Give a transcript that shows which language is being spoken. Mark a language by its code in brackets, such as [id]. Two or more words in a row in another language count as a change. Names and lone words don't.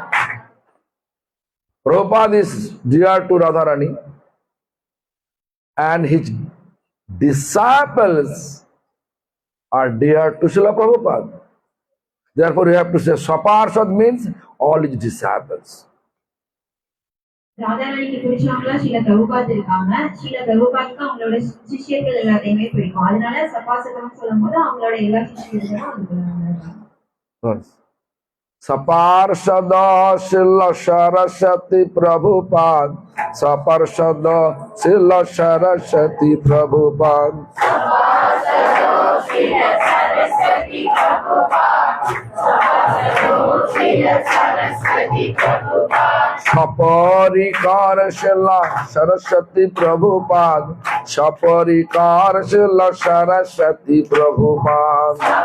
[en] Prabhupada is dear to Radharani and his disciples are dear to Srila Prabhupada. Therefore, you have to say Saparshad means all his disciples. [ta] ராதாராணிக்கு பிடிச்சவங்களா ஸ்ரீல பிரபுபாத் இருக்காங்க. ஸ்ரீல பிரபுபாத்க்கு அவங்களோட சிஷ்யர்கள் எல்லாத்தையுமே பிடிக்கும். அதனால சபாசதம் சொல்லும் போது அவங்களோட எல்லா சிஷ்யர்களும் அதுக்குள்ள [sa] सपार्षद श्रील सरस्वती प्रभुपाद, सपार्षद श्रील सरस्वती प्रभुपाद. सपरिकर श्रील सरस्वती प्रभुपाद, सपरिकर श्रील सरस्वती प्रभुपाद.